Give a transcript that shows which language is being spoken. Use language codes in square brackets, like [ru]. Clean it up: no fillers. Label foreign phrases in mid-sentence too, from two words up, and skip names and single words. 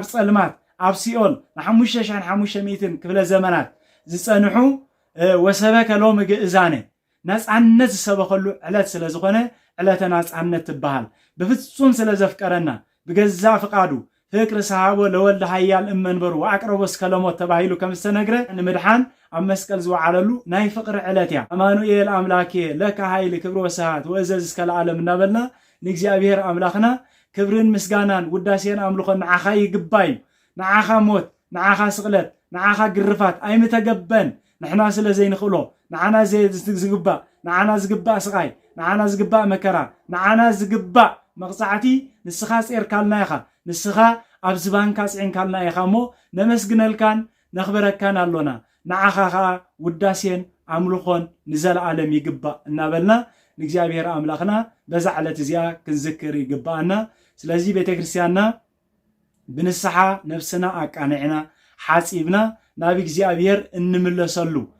[ti] ጸልማት ኣብ ሲኦል ን5500 ክፍለ ዘመናት ዝጸንሑ ወሰበከ ሎሚ ግእዛነ ናጻነት ዝሰበኸሉ ዕለት ስለ ዝኾነ ዕለተ ናጻነት ትበሃል ብፍጹም ስለ ዘፍቀረና ብገዛ ፍቃዱ [gez] ፍቅሪ ሰሃቦ ለወልደ ሃያል እመንበሩ ወኣቅረቦ [ti] እስከ ለሞት ተባሂሉ ከም ዝተነግረ ንምድሓን ኣብ መስቀል ዝወዓለሉ ናይ ፍቅሪ ዕለት እያ ኣማኑኤል ኣምላኬ [gez] ለከ ኃይል ክብር ወስብሐት ወእዘዝ እስከ [ti] ለዓለም እናበልና ንእግዚአብሔር ኣምላኽና ክብርን ምስጋናን ውዳሴን ኣምልኾን ንዓኻ ይግባይ ንዓኻ ሞት ንዓኻ ስቕለት ንዓኻ ግርፋት ኣይምተገበን ንሕና ስለ ዘይንኽእሎ ንዓና ዝግባእ ንዓና ዝግባእ ስቃይ ንዓና ዝግባእ መከራ ንዓና ዝግባእ መቕጻዕቲ ንስኻ ጼርካልና ኢኻ ንስኻ ኣብ ዝባንካ ጽዕንካልና ኢኻ እሞ ነመስግነልካን ነኽብረካን ኣሎና ንዓኻ ከዓ ውዳሴን ኣምልኾን ንዘለዓለም ይግባእ እናበልና ንእግዚአብሔር ኣምላኽና በዛ ዕለት እዚኣ ክንዝክር ይግባአና ስለዚ ቤተክርስቲያንና ብንስሓ ነፍስና ኣቃኒዕና ሓፂብና ናብ እግዚአብሔር እንምለሰሉ